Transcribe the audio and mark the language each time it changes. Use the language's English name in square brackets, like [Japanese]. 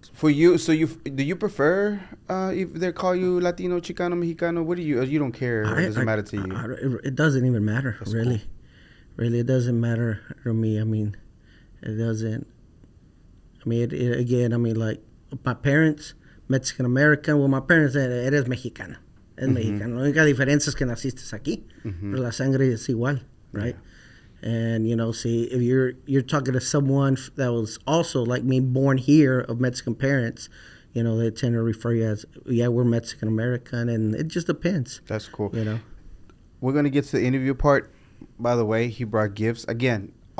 [English] For you, so do you prefer if they call you Latino, Chicano, Mexicano? What do you don't care? It doesn't matter to you. It doesn't even matter. That's really cool. Really, it doesn't matter to me. I mean, it doesn't. I mean, again, I mean, like my parents, Mexican American. Well, my parents, [Spanish] eres mexicana. Es mexicano. La única diferencia es que naciste aquí, pero la sangre es igual, right? [English] Yeah. And you know, see, if you're talking to someone that was also like me, born here of Mexican parents, you know, they tend to refer you as, yeah, we're Mexican American, and it just depends. That's cool. You know, we're gonna get to the interview part. By the way, he brought gifts again.